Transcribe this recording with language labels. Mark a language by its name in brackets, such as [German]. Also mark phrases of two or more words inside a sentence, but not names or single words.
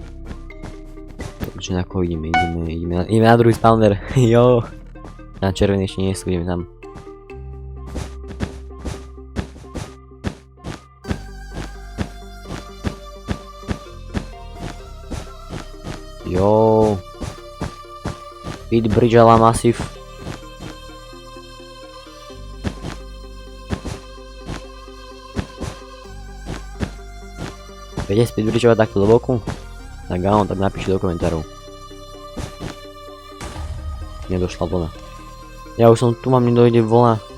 [Slovak] Takže na koho ideme na druhý spawner. Jo. Na červený ešte nie sú, ideme tam. Jo. [English] Speed bridge [Slovak] ala Massive. Viete speed bridgeovať takto do boku? Tak áno, tak napíšte do komentárov. Nedošla vlna. Ja už som tu, mám, nedojde vlna.